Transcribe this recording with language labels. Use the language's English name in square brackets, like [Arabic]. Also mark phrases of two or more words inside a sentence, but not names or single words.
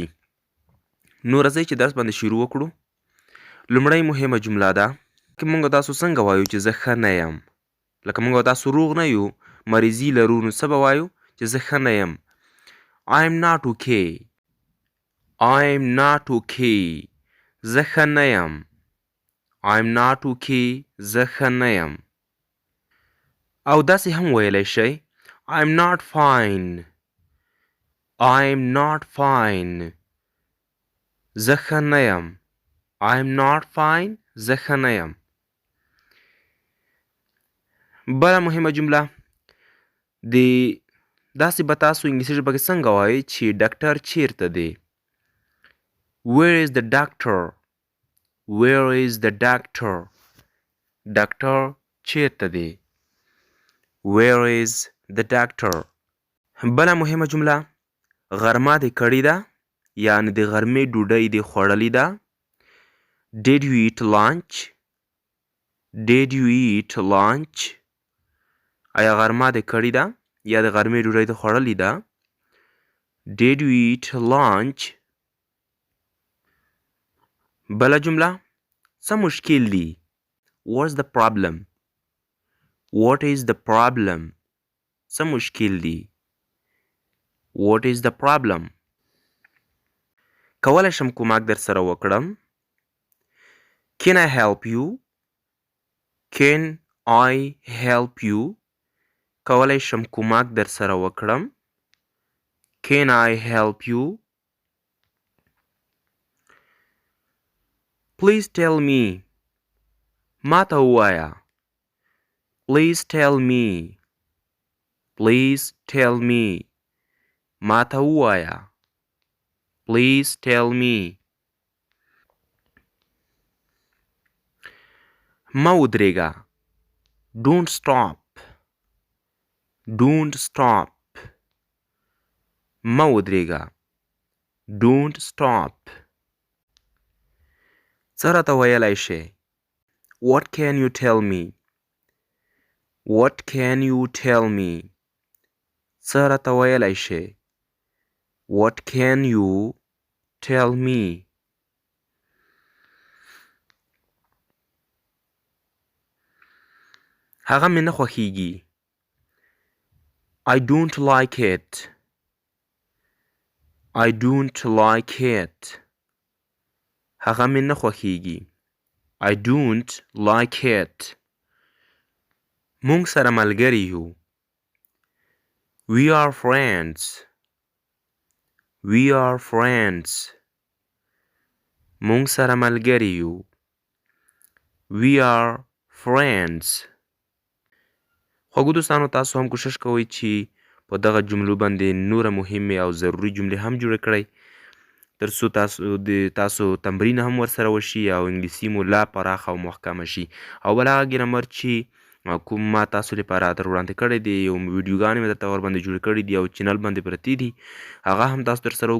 [Pashto] نو راځئ چې درس باندې شروع وکړو. لومړی مهمه جمله ده که موږ تاسو څنګه وایو چې زه ښه نه یم لکه موږ تاسو روغ نه یو مریضي لرو نو څه به وایو چې زه ښه نه یم. [English] I'm not okay. I'm not okay. [Pashto] زه ښه نه یم. [English] I'm not okay. [Pashto] زه ښه نه یم. او داسې هم ویلی شئ [English] I'm not fine. I'm not fine. [Pashto] زه ښه نه یم. [English] I'm not fine. [Pashto] زه ښه نه یم. بله مهمه جمله د داسې به تاسو انګلیسي ژبه کې څنګه وایئ چې ډاکټر چیرته دی. [English] Where is the doctor? Where is the doctor? [Pashto] ډاکټر چیرته دی. [English] Where is the doctor? [Pashto] بله مهمه جمله غرمه دې کړې ده یعنې د غرمې ډوډۍ دې خوړلې ده. [English] Did you eat lunch? Did you eat lunch? [Pashto] آیا غرمه دې کړې ده یا د غرمې ډوډۍ دې خوړلې ده. [English] Did you eat lunch? [Pashto] بله جمله څه مشکل دی. [English] What's the problem? What is the problem? [Pashto] څه مشکل دی. [English] What is the problem? [Pashto] کولی شم کومک در سره وکړم. [English] Can I help you? Can I help you? [Pashto] کولی شم کومک در سره وکړم. [English] Can I help you? Please tell me. [Pashto] ما ته ووایه. [English] Please tell me. Please tell me. [Pashto] ما ته ووایه. [English] Please tell me. [Pashto] مه ودرېږه. [English] Don't stop. Don't stop. [Pashto] مه ودرېږه. [English] Don't stop. [Pashto] څه راته ویلی شئ. [English] What can you tell me? What can you tell me? [Pashto] څه راته ویلی شئ. [English] What can you tell me? [Pashto] هغه مې نه خوښیږي. [English] I don't like it. I don't like it. [Pashto] هغه مې نه خوښیږي. [English] I don't like it. [Pashto] موږ سره ملګري یو. [English] We are friends. We are friends. [Pashto] موږ سره ملګري یو. [English] We are friends. [Pashto] خوږو دوستانو تاسو هم کوشش کوئ چې په دغه جملو باندې نوره مهمې او ضروري جملې هم جوړې کړئ تر څو تاسو تمرین هم ورسره وشي او انګلیسي مو لا پراخه او محکمه شي. او بل هغه ګرامر چې کوم ما تاسو لپاره در وړاندې کړی دی یو ویډیوګانې مې درته ورباندې جوړې کړي دي او چینل باندې پرتې دي هغه هم تاسو درسره وګورئ.